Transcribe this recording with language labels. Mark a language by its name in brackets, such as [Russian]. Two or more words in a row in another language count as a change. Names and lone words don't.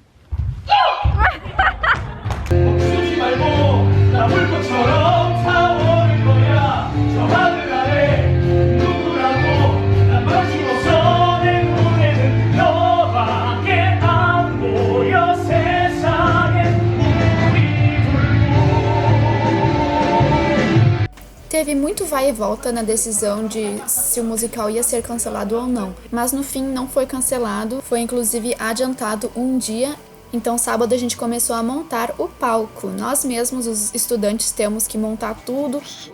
[Korean] 멈추지 말고 나물 것처럼 타오를 거야. 저 하늘 아래 누구라고 난 마시고서 내 눈에는 너밖에 안 보여. 세상에 우리 [Portuguese] Teve muito vai e volta na decisão de se o musical ia ser cancelado ou não, mas no fim não foi cancelado, foi inclusive adiantado um dia. Então sábado a gente começou a montar o palco. Nós mesmos, os estudantes, temos que montar tudo.